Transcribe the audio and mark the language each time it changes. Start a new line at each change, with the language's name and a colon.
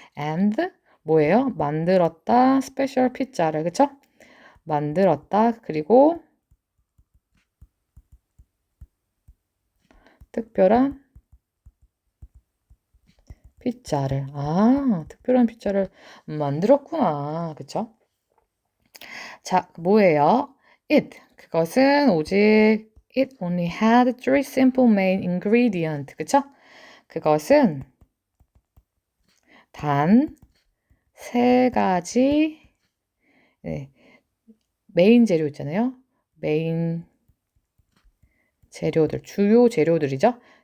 Korean: and 뭐예요? 만들었다. 스페셜 피자를. 그쵸? 만들었다. 그리고 특별한 피자를. 아, 특별한 피자를 만들었구나. 그쵸? 자, 뭐예요? It. 그것은 오직
English: it only had three simple main ingredient.
Korean: 그쵸? 그것은 단 세 가지 네, 메인 재료 있잖아요. 메인 재료들, 주요 재료들이죠.